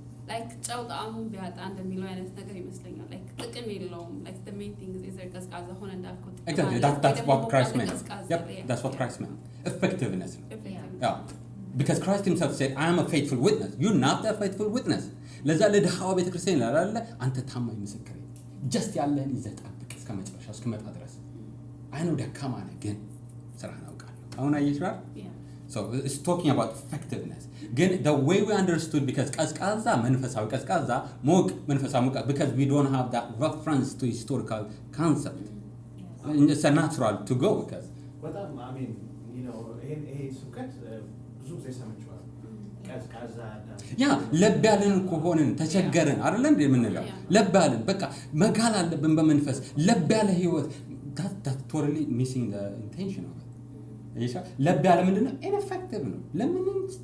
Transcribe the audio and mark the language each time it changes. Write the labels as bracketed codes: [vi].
[am] like ጫው ጣዕሙን ቢያጣ እንደሚለው አይነት ነገር ይመስለኛል like ጥቅም የለውም like the main thing is ቀዝቃዛ ሆነ እንዳልኩት [en] exactly that's what Christ meant yep that's what Christ meant effectiveness yeah because Christ himself said I am a faithful witness you're not a faithful witness [am] ለዛ ለድሃው ቤተክርስቲያን ይላል አንተ ታማኝ ምስክር just ያለህን ይዘህ ጠብቅ እስከመጨረሻ እስከመጣ ድረስ [en] I know [am] ደካማ ነህ ግን ስራህን አውቃለሁ አሁን አየሽው [en] so it's talking about effectiveness again the way we understood because [am] ቀዝቃዛ መንፈሳዊ ቀዝቃዛ ሞቅ መንፈሳዊ ሞቅ [en] because we don't have that reference to historical concept it's a natural to go because [am] በጣም [en] I mean you know [am] ይሄ ስብከት ብዙ ጊዜ ሰምቼዋለሁ ቀዝቃዛ ያ ለብ ያለን ከሆነን ተቸገረን አይደል እንዴ የምንለው ለብ ያለን በቃ መጋል አለብን በመንፈስ ለብ ያለ ህይወት [en] that totally missing the intention of it [am] ለብ ያለ ምንድነው ineffective ነው ለምንም